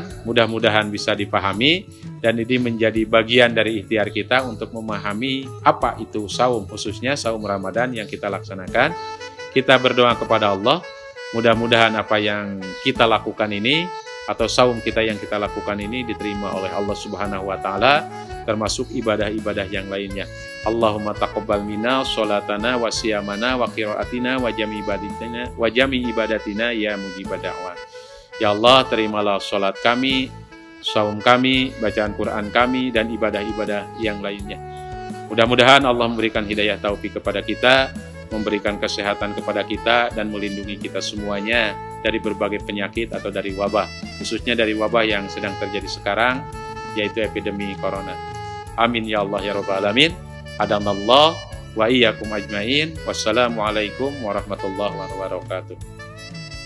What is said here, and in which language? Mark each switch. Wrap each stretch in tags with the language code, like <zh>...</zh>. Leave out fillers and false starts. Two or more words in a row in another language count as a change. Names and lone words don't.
<id>Mudah-mudahan bisa dipahami dan ini menjadi bagian dari ikhtiar kita untuk memahami apa itu saum, khususnya saum Ramadan yang kita laksanakan. Kita berdoa kepada Allah, mudah-mudahan apa yang kita lakukan ini atau saum kita yang kita lakukan ini diterima oleh Allah</id> <ar>سبحانه وتعالى,</ar> <id>termasuk ibadah-ibadah yang lainnya.</id> <ar>اللهم تقبل منا صلاتنا وصيامنا وقراءتنا وجميع عباداتنا يا مجيب الدعوات.</ar> <id>Ya Allah, terimalah sholat kami, saum kami, bacaan Quran kami, dan ibadah-ibadah yang lainnya. Mudah-mudahan Allah memberikan hidayah taufik kepada kita, memberikan kesehatan kepada kita, dan melindungi kita semuanya dari berbagai penyakit atau dari wabah, khususnya dari wabah yang sedang terjadi sekarang, yaitu epidemi corona.</id> <ar>آمين يا الله يا رب العالمين. هدانا الله وإياكم أجمعين. والسلام عليكم ورحمة الله وبركاته.</ar>